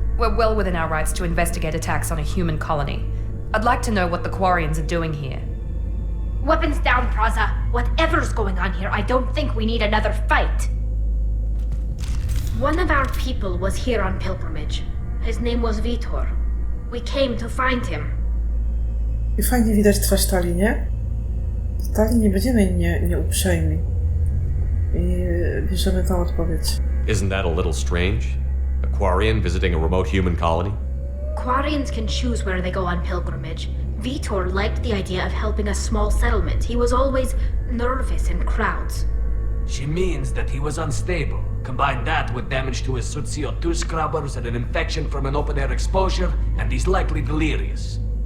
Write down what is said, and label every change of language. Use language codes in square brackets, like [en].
[en] We're well within our rights to investigate attacks on a human colony. I'd like to know what the Quarians are doing here. Weapons down, Praza. Whatever's going on here, I don't think we need another fight. One of our people was here on pilgrimage. His name was Vitor. We came to find him. [pl] I fajnie widać twarz Tali, nie? Tali nie będziemy nieuprzejmi. I bierzemy tą odpowiedź. [en] Isn't that a little strange? A Quarian visiting a remote human colony? Quarians can choose where they go on pilgrimage. Vitor liked the idea of helping a small settlement. He was always nervous in crowds. She means that he was unstable. Combine that with damage to his CO2 scrubbers and an infection from an open-air exposure, and he's likely delirious.